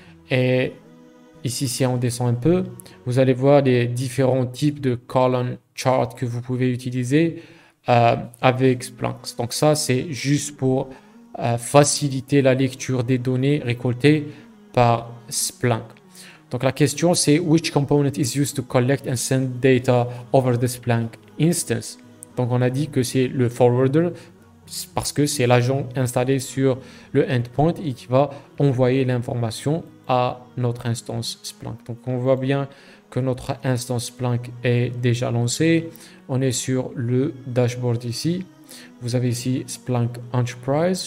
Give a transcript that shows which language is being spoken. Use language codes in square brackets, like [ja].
[fr] Et ici, si on descend un peu, vous allez voir les différents types de column chart que vous pouvez utiliser avec Splunk. Donc ça, c'est juste pour faciliter la lecture des données récoltées par Splunk. Donc la question c'est [en] which component is used to collect and send data over the Splunk instance. [fr] Donc on a dit que c'est le forwarder parce que c'est l'agent installé sur le endpoint et qui va envoyer l'information à notre instance Splunk. Donc on voit bien que notre instance Splunk est déjà lancée. On est sur le dashboard ici. Vous avez ici Splunk Enterprise.